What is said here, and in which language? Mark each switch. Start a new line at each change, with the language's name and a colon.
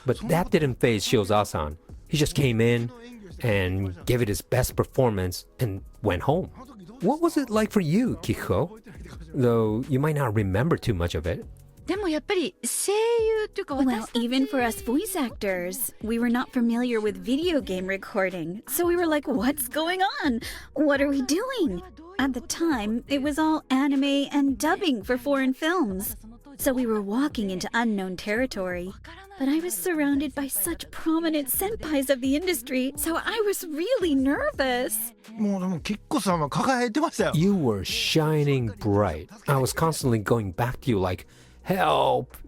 English: But that didn't faze Shiozawa-san. He just came in and gave it his best performance and went home. What was it like for you, Kikuko? Though you might not remember too much of it.
Japanese: でもやっぱり声優というか
English: Well, even for us voice actors, we were not familiar with video game recording. So we were like, what's going on? What are we doing? At the time, it was all anime and dubbing for foreign films. So we were walking into unknown territory. But I was surrounded by such prominent senpais of the industry, so I was really nervous.
Japanese: もうでもキッコさんは輝いてましたよ。
English: You were shining bright. I was constantly going back to you like, "Help,"